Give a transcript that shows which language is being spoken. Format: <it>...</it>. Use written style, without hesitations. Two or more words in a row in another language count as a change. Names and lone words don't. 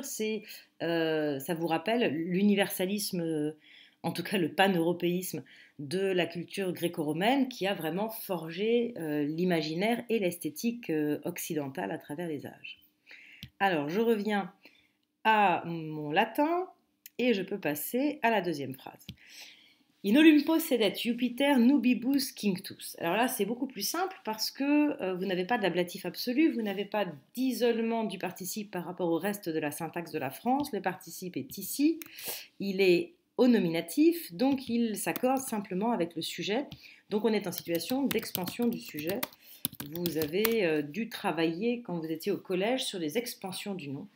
<fr>Ça vous rappelle l'universalisme, en tout cas le pan-européisme de la culture gréco-romaine, qui a vraiment forgé l'imaginaire et l'esthétique occidentale à travers les âges. Alors, je reviens à mon latin et je peux passer à la deuxième phrase.</fr> <la>In Olympos sedet Jupiter nubibus quinctus.</la> <fr>Alors là, c'est beaucoup plus simple parce que vous n'avez pas d'ablatif absolu, vous n'avez pas d'isolement du participe par rapport au reste de la syntaxe de la France. Le participe est ici, il est au nominatif, donc il s'accorde simplement avec le sujet. Donc on est en situation d'expansion du sujet. Vous avez dû travailler quand vous étiez au collège sur des expansions du nom.</fr>